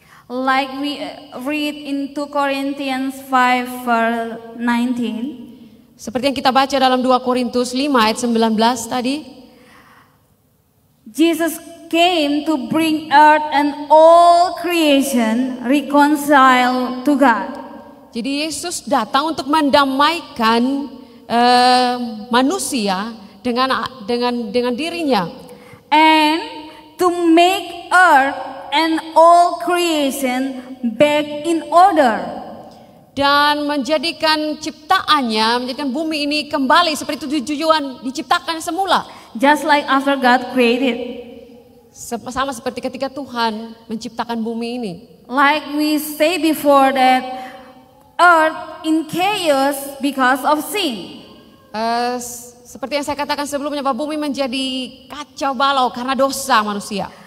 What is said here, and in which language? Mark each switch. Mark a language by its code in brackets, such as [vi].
[en] Like we read in 2 Corinthians 5 verse 19. [id] Seperti yang kita baca dalam 2 Korintus 5 ayat 19 tadi. [en] Jesus came to bring earth and all creation reconcile to God. [id] Jadi Yesus datang untuk mendamaikan manusia dengan dirinya. [en] And to make earth and all creation back in order. [id] Dan menjadikan menjadikan bumi ini kembali seperti tujuan diciptakan semula. [en] Just like after God created. [id] Sama seperti ketika Tuhan menciptakan bumi ini. [en] Like we say before that earth in chaos because of sin. [id] Seperti yang saya katakan sebelumnya, bahwa bumi menjadi kacau balau karena dosa manusia.